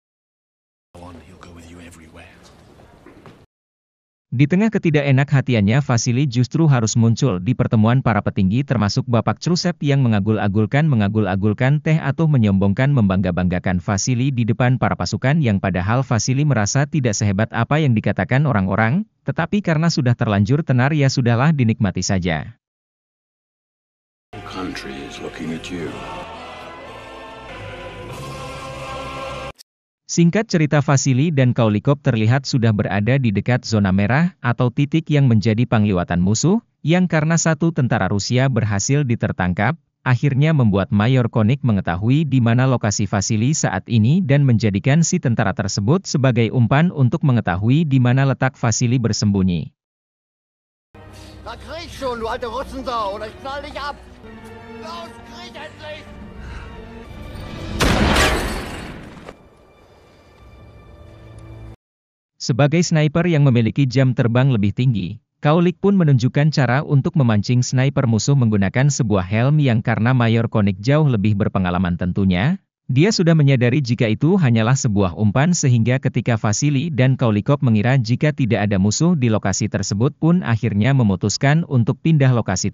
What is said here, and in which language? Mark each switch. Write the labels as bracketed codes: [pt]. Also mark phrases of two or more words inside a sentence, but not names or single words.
[id] Di tengah ketidakenak hatiannya, Vasily justru harus muncul di pertemuan para petinggi termasuk Bapak Khrushchev yang mengagul-agulkan teh atau menyombongkan membangga-banggakan Vasily di depan para pasukan, yang padahal Vasily merasa tidak sehebat apa yang dikatakan orang-orang, tetapi karena sudah terlanjur tenar ya sudahlah, dinikmati saja. [en] Country is looking at you. Singkat cerita, Vasily dan Kaulikov terlihat sudah berada di dekat zona merah atau titik yang menjadi pengliwatan musuh, yang karena satu tentara Rusia berhasil ditertangkap, akhirnya membuat Mayor Koenig mengetahui di mana lokasi Vasily saat ini dan menjadikan si tentara tersebut sebagai umpan untuk mengetahui di mana letak Vasily bersembunyi. [de] Na krieg schon, du alte Russensau, oder ich knall dich ab! Los, krieg endlich! [id] Sebagai sniper yang memiliki jam terbang lebih tinggi, Kaulik pun menunjukkan cara untuk memancing sniper musuh menggunakan sebuah helm yang karena Mayor Koenig jauh lebih berpengalaman tentunya, dia sudah menyadari jika itu hanyalah sebuah umpan, sehingga ketika Vasily dan Kaulikov mengira jika tidak ada musuh di lokasi tersebut pun akhirnya memutuskan untuk pindah lokasi.